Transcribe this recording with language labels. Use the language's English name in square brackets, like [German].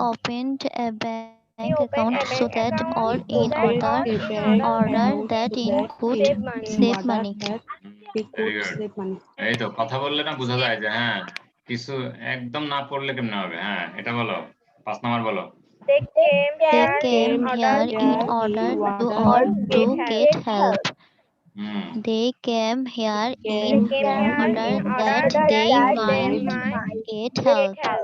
[English] opened a bank account so that or in order that he could save money. [Bangla] Very good. এই তো কথা বললে না বোঝা যায় যে হ্যাঁ, কিছু একদম না পড়লে কেমনে হবে। হ্যাঁ, এটা বলো, 5 নাম্বার বলো। [English] They came They came here in order to get help. They came here in order that they might get help.